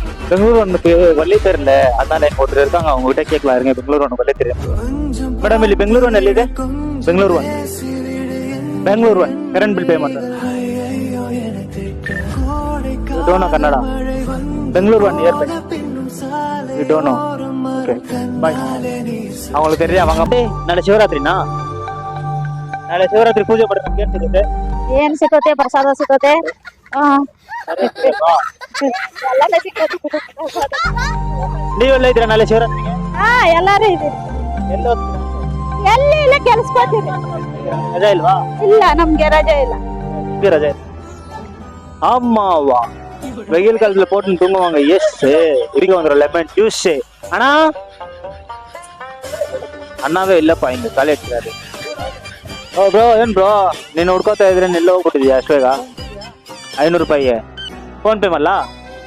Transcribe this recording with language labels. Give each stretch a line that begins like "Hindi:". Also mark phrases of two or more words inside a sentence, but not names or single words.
Tamil: பெங்களூர் ஒன்னுக்கு வள்ளி தெரியல, அதனால எங்க ஒருத்தர் இருக்காங்க, அவங்க கிட்ட கேட்கலாம் இருங்க. பெங்களூர் ஒன்று வள்ளி தெரியும் மேடம்.
Kannada: ಇಲ್ಲಿ ಬೆಂಗಳೂರು ಒನ್ ಎಲ್ಲಿದೆ? ಬೆಂಗಳೂರು ಒನ್, ಬೆಂಗಳೂರು ಒನ್
English: current bill pay
Kannada: ಮಾಡ್ತಾರೆ.
English: You don't know Kannada. Bangalore One near by. You don't know. Okay bye.
Tamil: அவங்களுக்கு தெரியும் அவங்க.
Kannada: ನಾಳೆ ಶಿವರಾತ್ರಿನಾ? ನಾಳೆ ಶಿವರಾತ್ರಿ ಪೂಜೆ ಮಾಡೋದಕ್ಕೆ ಏನ್ ಸಿಗುತ್ತೆ? ಏನ್ ಸಿಗುತ್ತೆ? ಪ್ರಸಾದ ಸಿಗುತ್ತೆ. ಎಲ್ಲಾನು ಸಿಗುತ್ತೆ. ನೀವೆಲ್ಲ ಇದ್ದೀರಾ ನಾಳೆ ಶಿವರಾತ್ರಿಗೆ? ಎಲ್ಲಾರು ಇದೀವಿ. ಎಲ್ಲ ಎಲ್ಲಿ ಇಲ್ಲ ಕೆಲ್ಸಕ್ಕೋತೀವಿ. ರಜೆ ಇಲ್ವಾ? ಇಲ್ಲ, ನಮ್ಗೆ ರಜೆ ಇಲ್ಲ.
Tamil: ரஜா ஆமாவா? வெயில் காலத்துல போட்டு தூங்குவாங்க. எஸ் இருக்க வந்துடும்
English: lemon juice.
Kannada: ஆனா ಅಣ್ಣಾವೇ ಇಲ್ಲಪ್ಪ, ಹಿಂಗೆ ಕಾಲೇ ಇಟ್ಟಿದ್ದಾರೆ. ಓ ಬ್ರೋ, ಏನ್ ಬ್ರೋ ನೀನು ಹುಡ್ಕೋತಾ ಇದ್ರೆ ಎಲ್ಲೋ ಹೋಗ್ಬಿಟ್ಟಿದ್ಯಾ ಅಷ್ಟು ಬೇಗ? 500 ರೂಪಾಯಿಗೆ ಫೋನ್ ಪೇ ಮಾಡಲ್ಲ?